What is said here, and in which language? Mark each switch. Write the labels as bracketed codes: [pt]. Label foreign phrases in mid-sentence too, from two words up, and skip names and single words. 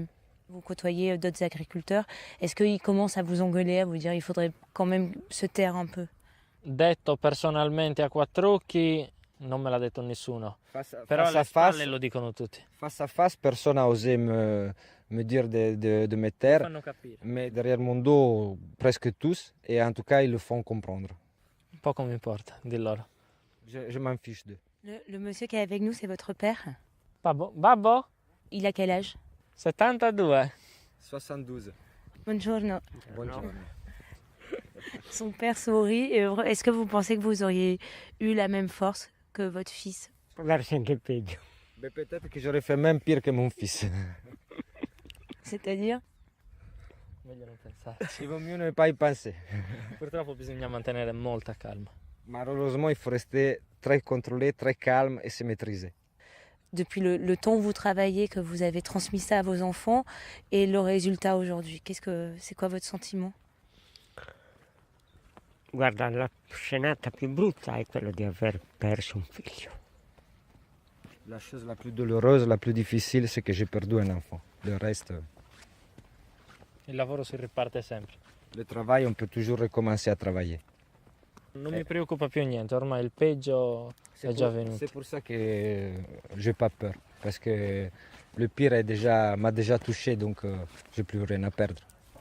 [fr] Vous côtoyez d'autres agriculteurs, est-ce qu'ils commencent à vous engueuler, à vous dire il faudrait quand même se taire un peu? [it] Detto personalmente a quattro occhi, non me l'ha detto nessuno. Però [fr] Face [it] alle [fr] à [it] spalle [fr] face, [it] lo dicono tutti. [fr] face à face, personne n'a osé me dire de me taire. [it] Fanno capire. [fr] Mais derrière mon dos, presque tous. Et en tout cas, ils le font comprendre. [it] Poco mi importa di loro. [fr] Je m'en fiche d'eux. Le monsieur qui est avec nous, c'est votre père? Babbo? Il a quel âge? 72. 72. [it] Buongiorno. Buongiorno. [fr] Son père sourit. Est-ce que vous pensez que vous auriez eu la même force que votre fils? [it] Può darsi anche peggio. [fr] Mais peut-être que j'aurais fait même pire que mon fils. C'est-à-dire? [it] Meglio non pensarci. [fr] Il vaut mieux ne pas y penser. [it] Purtroppo bisogna mantenere molta calma. [fr] Malheureusement, il faut rester très contrôlé, très calme et se maîtriser. Depuis le temps où vous travaillez, que vous avez transmis ça à vos enfants et le résultat aujourd'hui, c'est quoi votre sentiment? [it] Guarda, la scenata più brutta è quella di aver perso un figlio. [fr] La chose la plus douloureuse, la plus difficile, c'est que j'ai perdu un enfant. Le reste, [it] Il lavoro si riparte sempre. [fr] le travail, on peut toujours recommencer à travailler. [it] Non mi preoccupa più niente, ormai il peggio è già venuto. [fr] C'est pour ça que j'ai pas peur. Parce que le pire m'a déjà touché, donc j'ai plus rien à perdre.